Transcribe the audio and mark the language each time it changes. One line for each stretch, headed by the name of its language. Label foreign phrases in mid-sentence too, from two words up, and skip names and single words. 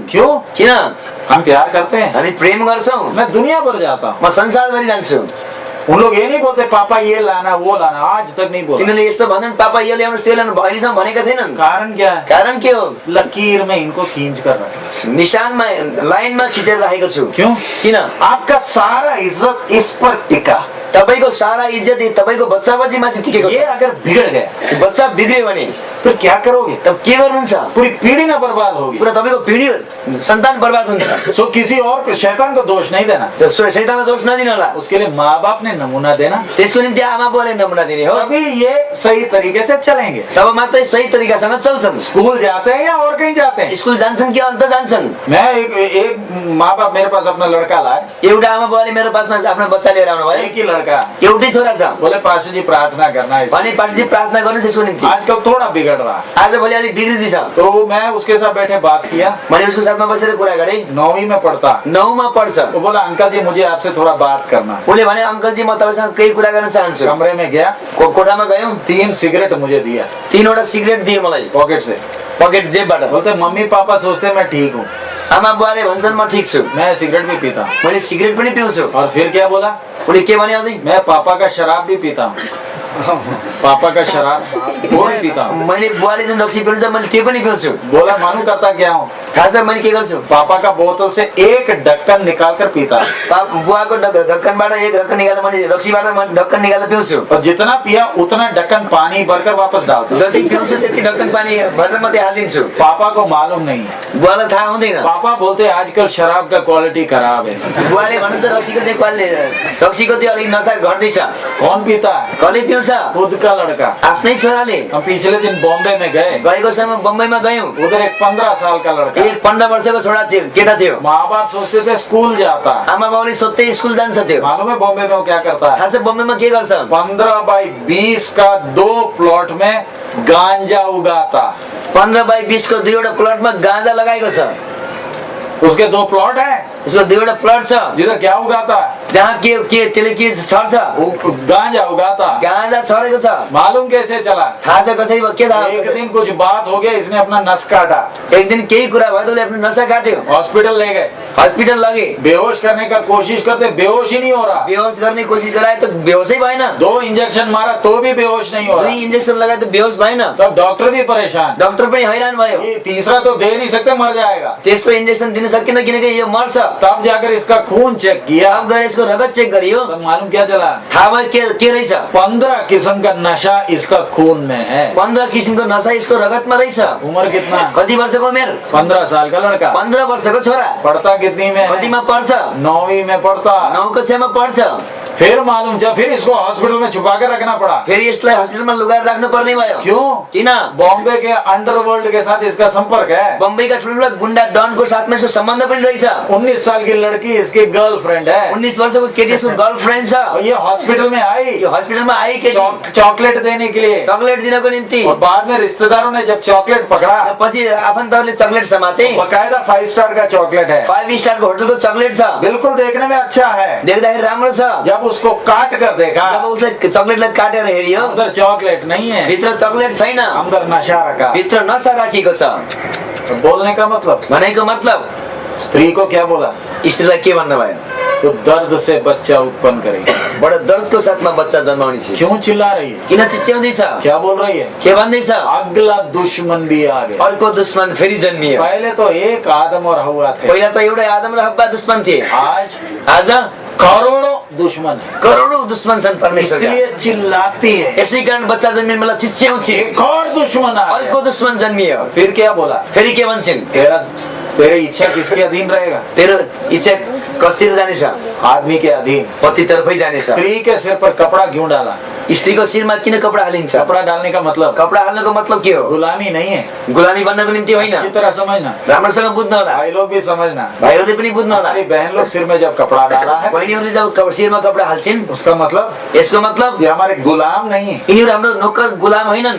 Hindi: क्यों?
Nepali: किन?
Hindi: हम प्यार करते हैं।
Nepali: हामी प्रेम गर्छौं।
Hindi: मैं दुनिया भर जाता हूँ।
Nepali: म संसारभरि जान्छु।
Hindi: उन लोग ये नहीं बोलते पापा ये लाना वो लाना, आज तक नहीं बोलते।
Nepali: तिनीहरूले यस्तो भन्छन् पापा यो ल्याउनुहोस् त्यो ल्याउनु, अहिलेसम्म भनेका छैनन्।
Hindi: कारण क्या है?
Nepali: कारण के हो?
Hindi: लकीर में इनको खींच कर रखे।
Nepali: निशानमा लाइनमा खिचेर राखेको छु।
Hindi: क्यों?
Nepali: किन?
Hindi: आपका सारा इज्जत इस पर टिका।
Nepali: तपाईको सारा इज्जत तपाईको बच्चा बच्चीमाथि टिकेको
Hindi: ये
Nepali: छ।
Hindi: अगर बिगड़ गया
Nepali: बच्चा बिग्रियो भने
Hindi: फिर क्या करोगे?
Nepali: तब के गर्नुहुन्छ?
Hindi: पूरी पीढ़ी ना बर्बाद होगी।
Nepali: पुरा तपाईको पिढी सन्तान बर्बाद हुन्छ।
Hindi: सो किसी और को, शैतान को दोष नहीं देना।
Nepali: शैतानलाई दोष नदिनु होला।
Hindi: उसके लिए माँ बाप ने नमूना देना,
Nepali: त्यसको निम्ति आमा बुवाले नमुना दिने हो।
Hindi: तभी ये सही तरीके से चलेंगे।
Nepali: तब मात्रै सही तरिकासँग चल्छन्।
Hindi: स्कूल जाते हैं या और कहीं जाते हैं?
Nepali: स्कुल जान्छन् कि अन्त जान्छन्।
Hindi: मैं एक माँ बाप मेरे पास अपना लड़का लाए।
Nepali: एउटा आमा बुवाले मेरो पासमा आफ्नो बच्चा लिएर आउनु भयो।
Hindi: एक ही लड़का,
Nepali: एउटै छोरा छ।
Hindi: बोले पास्टर जी प्रार्थना करना है।
Nepali: भने पास्टरजी प्रार्थना गर्नुहोस् यसको निम्ति।
Hindi: आजकल थोड़ा बिगड़ रहा।
Nepali: आजभोलि अलिक बिग्रिँदैछ।
Hindi: तो मैं उसके साथ बैठे बात किया।
Nepali: मैले उसको साथमा बसेर कुरा गरेँ।
Hindi: 9वीं में पढ़ता।
Nepali: 9मा पढ्छ।
Hindi: वो बोला अंकल जी मुझे आपसे थोड़ा बात करना है।
Nepali: उसले भने अंकलजी म तपाईसँग केही कुरा गर्न चाहन्छु।
Hindi: कमरे में गया,
Nepali: कोठामा गयौँ।
Hindi: 3 सिगरेट मुझे दिया
Nepali: 3वटा सिगरेट दिए मलाई
Hindi: पॉकेट से।
Nepali: पकेट जेबबाट।
Hindi: बोलते मम्मी पापा सोचते मैं ठीक हूँ,
Nepali: आमा बुवाले भन्छन् म ठिक छु।
Hindi: मैं सिगरेट भी पीता हूँ।
Nepali: मैले सिगरेट पनि पिउँछु।
Hindi: और फिर क्या बोला?
Nepali: उसले के भने अझै?
Hindi: मैं पापा का शराब भी पीता हूँ। पापा का शराब वो भी पीता हूँ।
Nepali: मैले बुवाले जुन रक्सी पिउँछ मैले त्यो पनि पिउँछु।
Hindi: बोला मालूम करता क्या हूँ?
Nepali: थाहा छ मैले के गर्छु?
Hindi: पापा का बोतल से एक ढक्कन निकाल कर पीता।
Nepali: बुवाको ढक्कनबाट एक ढक्कन निकालेर मैले रक्सीबाट म ढक्कन निकालेर पिउँछु।
Hindi: और जितना पिया उतना ढक्कन पानी भरकर वापस डालता।
Nepali: जति पिउँछु त्यति ढक्कन पानी भरेर मात्रै हालिदिन्छु।
Hindi: पापा को मालूम नहीं है।
Nepali: बुवालाई थाहा हुँदैन।
Hindi: पापा बोलते आजकल शराब का क्वालिटी खराब है।
Nepali: बुवाले भन्नुहुन्छ रक्सीको चाहिँ क्वालिटी, रक्सीको चाहिँ अलिक नशा घट्दैछ।
Hindi: कौन पीता है?
Nepali: कसले पिउँछ?
Hindi: खुद का लड़का।
Nepali: आफ्नै छोराले।
Hindi: हम पिछले दिन बॉम्बे में गए,
Nepali: गएको समय बम्बईमा गयौँ।
Hindi: उधर एक 15 साल का लड़का।
Nepali: एक 15 वर्षको छोरा थियो, केटा थियो।
Hindi: माँ बाप सोचते थे स्कूल जाता।
Nepali: आमा बाउले सोध्दै स्कुल जान्छ थियो।
Hindi: मालूम है बॉम्बे में वो क्या करता है?
Nepali: थाहा छ बम्बईमा के गर्छ?
Hindi: 15 बाई 20 का 2 प्लॉट में गांजा उगाता।
Nepali: 15 बाई 20 को 2वटा प्लटमा गाँजा लगाएको छ।
Hindi: उसके 2 प्लॉट है
Nepali: यसको 2वटा प्लट छ।
Hindi: जिधर क्या उगाता है?
Nepali: जहाँ के त्यसले के छर्छ?
Hindi: गांजा उगाता।
Nepali: गाँजा छरेको छ।
Hindi: मालूम कैसे चला?
Nepali: थाहा छ कसरी भयो? के थाहा?
Hindi: एक दिन कुछ बात हो गया, इसने अपना नस काटा।
Nepali: एक दिन केही कुरा भयो त उसले आफ्नो नसा काट्यो।
Hindi: हॉस्पिटल ले गए,
Nepali: हस्पिटल लगे।
Hindi: बेहोश करने का कोशिश करते, बेहोश ही नहीं हो रहा।
Nepali: बेहोस गर्ने कोसिस गराए त बेहोसै भएन।
Hindi: 2 इंजेक्शन मारा तो भी बेहोश नहीं हो 2 रहा।
Nepali: इन्जेक्सन लगाए त बेहोस भएन।
Hindi: तब डॉक्टर भी परेशान।
Nepali: डाक्टर पनि हैरान भयो।
Hindi: ये तीसरा तो दे नहीं सकते, मर जाएगा।
Nepali: तेस्रो इन्जेक्सन दिन सकिन किनकि यो मर्छ।
Hindi: तब जाकर इसका खून चेक किया,
Nepali: अब गएर यसको रगत चेक गरियो।
Hindi: तब मालूम क्या चला?
Nepali: थाहा भयो के रहेछ?
Hindi: 15 किस्म का नशा इसका खून में है।
Nepali: 15 किसिमको नशा यसको रगतमा रहेछ।
Hindi: उम्र कितना?
Nepali: कति वर्षको उमेर?
Hindi: 15 साल का लड़का।
Nepali: 15 वर्षको छोरा।
Hindi: पढ़ता कितनी में?
Nepali: कतिमा पढ्छ?
Hindi: 9वीं में पढ़ता।
Nepali: 9 कक्षामा पढ्छ।
Hindi: फिर मालूम चला, फिर इसको हॉस्पिटल में छुपा कर रखना पड़ा।
Nepali: फेरि यसलाई हस्पिटलमा लुगाएर राख्नु पर्ने भयो।
Hindi: क्यों?
Nepali: किन?
Hindi: बॉम्बे के अंडरवर्ल्ड के साथ इसका संपर्क है।
Nepali: बम्बईका ठुल्ठुला गुण्डा डनको साथमा यसको सम्बन्ध पनि रहेछ।
Hindi: 19 19 साल की लड़की इसकी गर्लफ्रेंड है
Nepali: 19 वर्षको केटी यसको गर्लफ्रेन्ड छ।
Hindi: और ये हॉस्पिटल में आई
Nepali: यो हस्पिटलमा आई केटी
Hindi: चॉकलेट देने के लिए,
Nepali: चकलेट दिनको निम्ति।
Hindi: और बाद में रिश्तेदारों ने जब चॉकलेट पकड़ा,
Nepali: पछि आफन्तहरूले चकलेट समाते।
Hindi: बकायदा 5 स्टार का चॉकलेट है,
Nepali: 5 स्टारको होटलको चकलेट छ।
Hindi: बिल्कुल देखने में अच्छा है।
Nepali: देख्दाखेरि राम्रो छ।
Hindi: जब उसको काट कर देखा,
Nepali: जब उसले चकलेटलाई काटेर हेरियो,
Hindi: अंदर चॉकलेट नहीं है,
Nepali: भित्र चकलेट छैन,
Hindi: अंदर नशा रखा।
Nepali: भित्र नशा राखिएको छ।
Hindi: तो बोलने का मतलब,
Nepali: भनेको मतलब
Hindi: स्त्री को क्या बोला,
Nepali: स्त्रीलाई के भन्नुभयो?
Hindi: तो दर्द से बच्चा उत्पन्न करेगी।
Nepali: बडा दर्दको साथमा बच्चा जन्माउने छ।
Hindi: क्यों चिल्ला रही है,
Nepali: किन चिच्याउँदैछ?
Hindi: क्या बोल रही है?
Nepali: के भन्दैछ?
Hindi: अगला दुश्मन भी आ गया।
Nepali: अर्को दुश्मन फेरि जन्मियो।
Hindi: पहले तो एक आदम और हवा थे,
Nepali: पहिला त एउटै आदम र हव्वा दुश्मन थिए।
Hindi: आज करोड़ों दुश्मन है,
Nepali: करोडौं दुश्मन छन् परमेश्वरका।
Hindi: इसलिए चिल्लाती है।
Nepali: यसै कारण बच्चा जन्मिने बेला चिच्याउँछ।
Hindi: एक और दुश्मन आ गया।
Nepali: अर्को दुश्मन जन्मियो।
Hindi: फिर क्या बोला,
Nepali: फेरि के भन्छन्?
Hindi: तेरे इच्छा किसके अधीन रहेगा?
Nepali: तेरो इच्छा कसतिर जानेछ?
Hindi: आदमी के अधीन।
Nepali: पति तर्फै जानेछ।
Hindi: स्त्री के सिर पर कपड़ा क्यों डाला?
Nepali: स्त्रीको शिरमा किन कपडा हालिन्छ?
Hindi: कपड़ा डालने का मतलब
Nepali: कपडा हाल्नुको मतलब के हो?
Hindi: गुलामी नहीं है,
Nepali: गुलामी बन्नको निम्ति होइन।
Hindi: अच्छी तरह समझना,
Nepali: राम्रोसँग बुझ्नु होला।
Hindi: भाई लोग भी समझना।
Nepali: भाइहरूले पनि बुझ्नु होला।
Hindi: हमारी बहन लोग सिर में जब कपड़ा डाला है,
Nepali: बहिनीहरूले जब शिरमा कपडा हाल्छिन्,
Hindi: उसका मतलब
Nepali: यसको मतलब
Hindi: ये हमारे गुलाम नहीं है,
Nepali: यिनीहरू हाम्रो नोकर गुलाम होइनन्।